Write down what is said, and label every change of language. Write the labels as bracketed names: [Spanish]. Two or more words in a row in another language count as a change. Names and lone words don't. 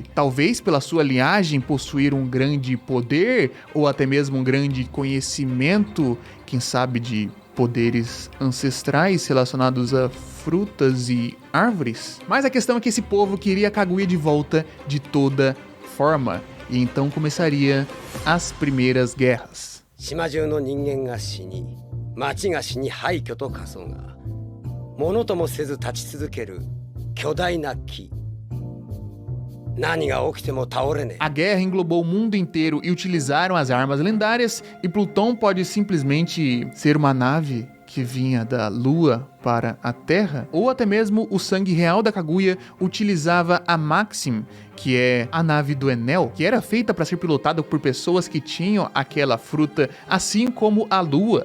[Portuguese] Talvez pela sua linhagem possuir um grande poder, ou até mesmo um grande conhecimento, quem sabe de poderes ancestrais relacionados a frutas e árvores. Mas a questão é que esse povo queria Kaguya de volta de toda forma. E então começaria as primeiras guerras. [Japanese] 島中の人間が死に、町が死に廃墟と化そうが、ものともせず立ち続ける巨大な木。何が起きても倒れねえ。 [Portuguese] A guerra englobou o mundo inteiro e utilizaram as armas lendárias, e Plutão pode simplesmente ser uma nave que vinha da Lua para a Terra, ou até mesmo o sangue real da Kaguya utilizava a Maxim, que é a nave do Enel, que era feita para ser pilotada por pessoas que tinham aquela fruta, assim como a Lua.